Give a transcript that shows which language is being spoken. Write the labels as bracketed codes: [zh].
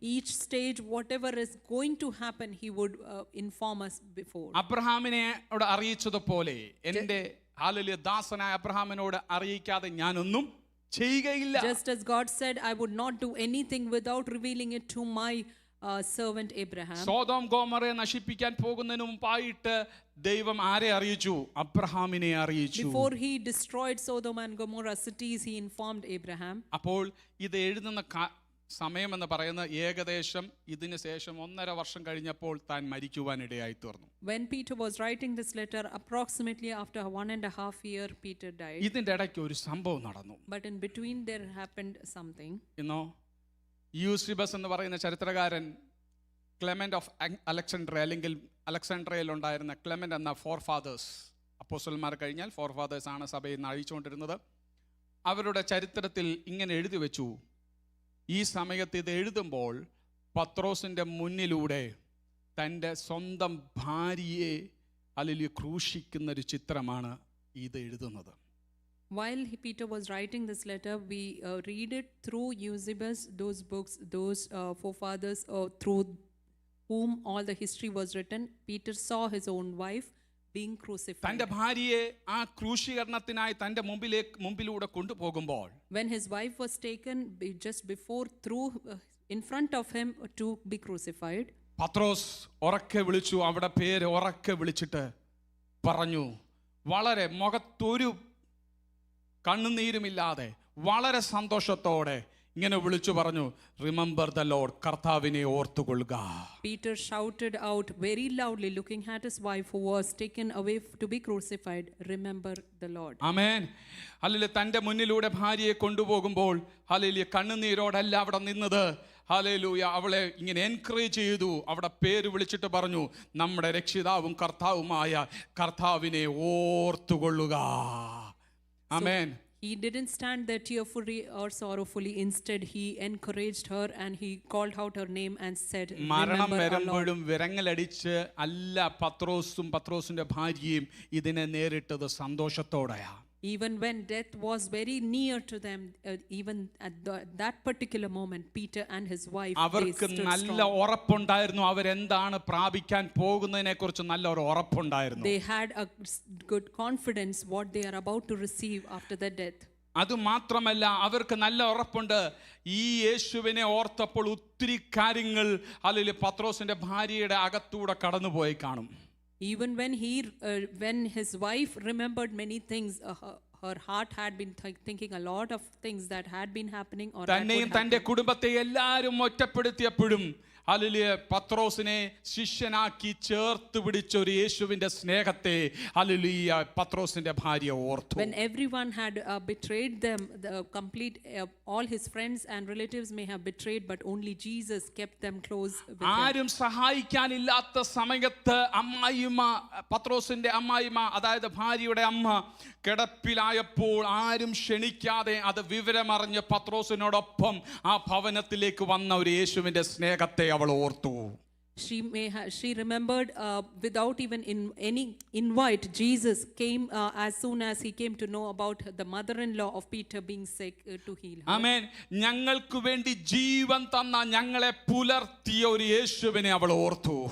[en] Each stage, whatever is going to happen, he would inform us before. [ml] അബ്രഹാമിനോട് അറിയിച്ചതുപോലെ എൻ്റെ hallelujah ദാസനായ അബ്രഹാമിനോട് അറിയിക്കാതെ ഞാനൊന്നും ചെയ്യുകയില്ല. [en] Just as God said, I would not do anything without revealing it to my servant Abraham. [ml] Sodom ഗോമോറയെ നശിപ്പിക്കാൻ പോകുന്നതിന് മുമ്പായിട്ട് ദൈവം ആരെ അറിയിച്ചു? അബ്രഹാമിനെ അറിയിച്ചു. [en] Before he destroyed Sodom and Gomorrah cities, he informed Abraham. [ml] അപ്പോൾ ഇത് എഴുതുന്ന സമയം എന്ന് പറയുന്നത് ഏകദേശം ഇതിന് ശേഷം 1.5 വർഷം കഴിഞ്ഞപ്പോൾ താൻ മരിക്കുവാനിടയായി തീർന്നു. [en] When Peter was writing this letter, approximately after 1.5 years, Peter died. [ml] ഇതിന്റെ ഇടയ്ക്ക് ഒരു സംഭവം നടന്നു. [en] But in between there happened something. [ml] യൂസിബസ് എന്ന് പറയുന്ന ചരിത്രകാരൻ ക്ലെമന്റ് ഓഫ് അലക്സാണ്ട്രിയ, അല്ലെങ്കിൽ അലക്സാണ്ട്രിയയിൽ ഉണ്ടായിരുന്ന ക്ലെമന്റ് എന്ന ഫോർഫാദേഴ്സ്, അപ്പോസ്തലന്മാർ കഴിഞ്ഞാൽ ഫോർഫാദേഴ്സ് ആണ് സഭയിൽ നയിച്ചുകൊണ്ടിരുന്നത്. അവരുടെ ചരിത്രത്തിൽ ഇങ്ങനെ എഴുതി വെച്ചു, ഈ സമയത്ത് ഇത് എഴുതുമ്പോൾ പത്രോസിൻ്റെ മുന്നിലൂടെ തൻ്റെ സ്വന്തം ഭാര്യയെ അല്ലെങ്കിൽ ക്രൂശിക്കുന്നൊരു ചിത്രമാണ് ഇത് എഴുതുന്നത്. [en] While Peter was writing this letter, we read it through Eusebius, those books, those forefathers through whom all the history was written. Peter saw his own wife being crucified. [ml] തൻ്റെ ഭാര്യയെ ആ ക്രൂശീകരണത്തിനായി തൻ്റെ മുമ്പിലൂടെ കൊണ്ടുപോകുമ്പോൾ, [en] when his wife was taken just before through in front of him to be crucified, [ml] പത്രോസ് ഉറക്കെ വിളിച്ചു. അവിടെ പേര് ഉറക്കെ വിളിച്ചിട്ട് പറഞ്ഞു, വളരെ മുഖത്തൊരു കണ്ണുനീരുമില്ലാതെ വളരെ സന്തോഷത്തോടെ ഇങ്ങനെ വിളിച്ചു പറഞ്ഞു, [en] remember the lord, [ml] കർത്താവിനെ ഓർത്തുകൊള്ളുക. [en] Peter shouted out very loudly, looking at his wife who was taken away to be crucified, remember the Lord. [ml] Amen. Hallelujah. തൻ്റെ മുന്നിലൂടെ ഭാര്യയെ കൊണ്ടുപോകുമ്പോൾ ഹല്ലേലൂയ കണ്ണുനീരോടല്ല അവിടെ നിന്നത്. ഹല്ലേലൂയ. അവളെ ഇങ്ങനെ എൻകറേജ് ചെയ്തു. അവിടെ പേര് വിളിച്ചിട്ട് പറഞ്ഞു, നമ്മുടെ രക്ഷിതാവും കർത്താവുമായ കർത്താവിനെ ഓർത്തുകൊള്ളുക. ആമേൻ. [en] He didn't stand there tearfully or sorrowfully. Instead, he encouraged her and he called out her name and said, [ml] മരണം വരുമ്പോഴും വിരങ്ങലടിച്ച് അല്ല പത്രോസും പത്രോസിന്റെ ഭാര്യയും ഇതിനെ നേരിട്ടത് സന്തോഷത്തോടെയാ. [en] Even when death was very near to them, even at that particular moment, Peter and his wife, [ml] അവർക്ക് നല്ല ഉറപ്പുണ്ടായിരുന്നു. അവരെന്താണ് പ്രാപിക്കാൻ പോകുന്നതിനെ കുറിച്ച് നല്ല ഒരു ഉറപ്പുണ്ടായിരുന്നു. [en] They had a good confidence what they are about to receive after their death. [ml] അതുമാത്രമല്ല, അവർക്ക് നല്ല ഉറപ്പുണ്ട്, ഈ യേശുവിനെ ഓർത്തപ്പോൾ ഒത്തിരി കാര്യങ്ങൾ അല്ലെങ്കിൽ പത്രോസിന്റെ ഭാര്യയുടെ അകത്തൂടെ കടന്നുപോയി കാണും. [en] Even when his wife remembered many things, her heart had been thinking a lot of things that had been happening or that would [ml] തന്നെയും തന്റെ [en] happen. [ml] കുടുംബത്തെ എല്ലാവരും ഒറ്റപ്പെടുത്തിയപ്പോഴും ഹല്ലേലൂയ പത്രോസിനെ ശിഷ്യനാക്കി ചേർത്ത് പിടിച്ച ഒരു യേശുവിന്റെ സ്നേഹത്തെ ഹല്ലേലൂയ പത്രോസിന്റെ ഭാര്യ ഓർത്തു. [en] When everyone had betrayed them, the complete all his friends and relatives may have betrayed, but only Jesus kept them close with him. [ml] ആരും സഹായിക്കാനില്ലാത്ത സമയത്ത് പത്രോസിന്റെ അമ്മായിമ്മ, അതായത് ഭാര്യയുടെ അമ്മ കിടപ്പിലായപ്പോൾ ആരും ക്ഷണിക്കാതെ അത് വിവരമറിഞ്ഞ് പത്രോസിനോടൊപ്പം ആ ഭവനത്തിലേക്ക് വന്ന ഒരു യേശുവിന്റെ സ്നേഹത്തെ അവൾ ഓർത്തു. [en] She remembered without even any invite, Jesus came as soon as he came to know about the mother-in-law of Peter being sick to heal her. [ml] ആമേൻ. ഞങ്ങൾക്ക് വേണ്ടി ജീവൻ തന്ന, ഞങ്ങളെ പുലർത്തിയ ഒരു യേശുവിനെ അവൾ ഓർത്തു.